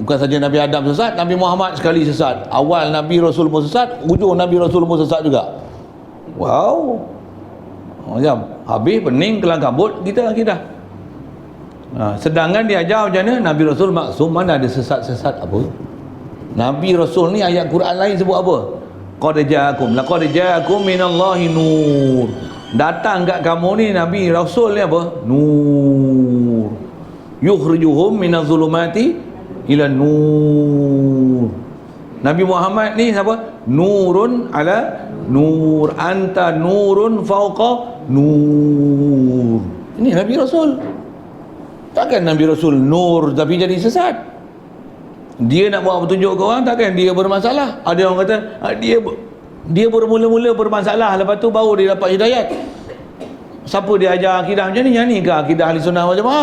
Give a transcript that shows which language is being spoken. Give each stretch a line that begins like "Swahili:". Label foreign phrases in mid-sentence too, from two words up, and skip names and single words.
Malay: Bukan saja Nabi Adam sesat, Nabi Muhammad sekali sesat. Awal Nabi Rasul pun sesat, ujung Nabi Rasul pun sesat juga. Wow. Macam habis pening kelang kabut kita akidah. Sedangkan diajar macam mana? Nabi Rasul maksum, mana ada sesat-sesat apa? Nabi Rasul ni ayat Quran lain sebut apa?
Arabic: قد جاءكم من الله نور.
Malay: Datang kat kamu ni Nabi Rasul ni apa? Nur.
Arabic: يخرجهم من الظلمات إلى النور.
Malay: Nabi Muhammad ni siapa?
Arabic: نور على نور أنت نور فوق نور.
Malay: Ini Nabi Rasul. Takkan Nabi Rasul nur tapi jadi sesat. Dia nak buat petunjuk ke orang, takkan dia bermasalah. Ada orang kata dia bermula-mula bermasalah, lepas tu baru dia dapat hidayat. Siapa dia ajar akidah macam ni? Yang ni ke akidah Ahli Sunnah wal Jamaah?